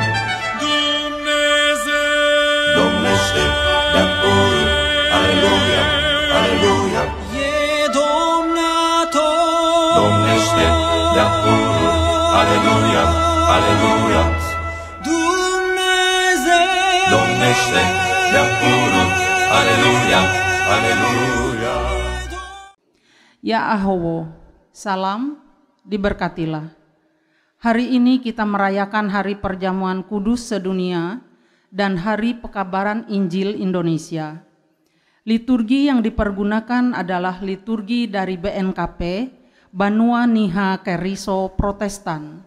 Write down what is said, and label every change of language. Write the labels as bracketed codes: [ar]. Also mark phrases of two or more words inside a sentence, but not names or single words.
[ro] Domnește de-apurul, aleluia, aleluia. e domnator, Domnește de-apurul, aleluia, aleluia. Dumnezeu Domnește de-apurul, aleluia, aleluia. [id] Ya Ahowo, salam, diberkatilah. Hari ini kita merayakan Hari Perjamuan Kudus Sedunia dan Hari Pekabaran Injil Indonesia. Liturgi yang dipergunakan adalah liturgi dari BNKP, Banua Niha Keriso Protestan.